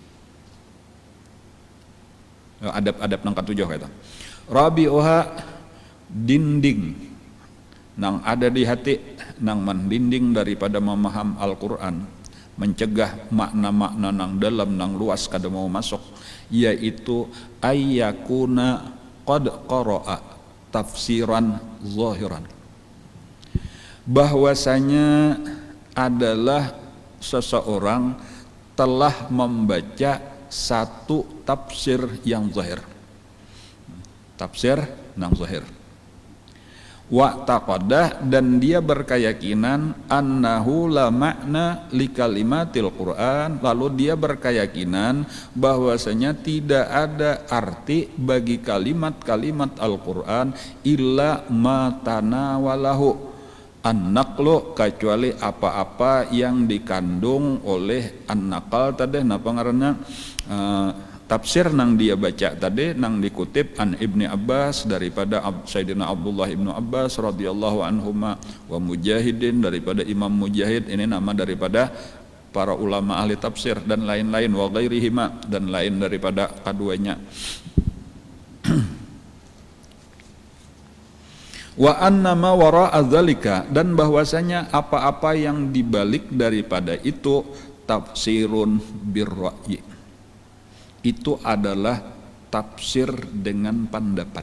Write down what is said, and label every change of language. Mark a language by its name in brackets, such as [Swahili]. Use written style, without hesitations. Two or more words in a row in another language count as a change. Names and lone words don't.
[Banjar] Adab nang ke-7 kata. Rabi'uha dinding nang ada di hati nang mendinding daripada memaham Al-Quran, mencegah makna-makna nang dalam nang luas kada mau masuk, yaitu [Arabic] أن يكون قد قرأ تفسيرا ظاهرا, [Indonesian] bahwasanya adalah seseorang telah membaca satu tafsir yang zahir, tafsir nang zahir. [Arabic] واعتقد, [Indonesian] dan dia berkeyakinan [Arabic] أنه لا معنى لكلمات القرآن, [Indonesian] lalu dia berkeyakinan bahwasanya tidak ada arti bagi kalimat-kalimat Al-Quran [Arabic] إلا ما تناوله النقل, [Indonesian] kecuali apa-apa yang dikandung oleh an-naqal tadi [Banjar] napa ngaranna [Indonesian] tafsir nang dia baca tadi nang dikutip an Ibni Abbas daripada Sayyidina Abdullah Ibnu Abbas [Arabic] رضي الله عنهما, [Indonesian] wa Mujahidin daripada Imam Mujahid, ini nama daripada para ulama ahli tafsir, dan lain-lain, [Arabic] وغيرهما, [Indonesian] dan lain daripada keduanya. [Arabic] وأن ما وراء ذلك, [Indonesian] dan bahwasanya apa-apa yang dibalik daripada itu [Arabic] تفسير بالرأي, [Indonesian] itu adalah tafsir dengan pendapat.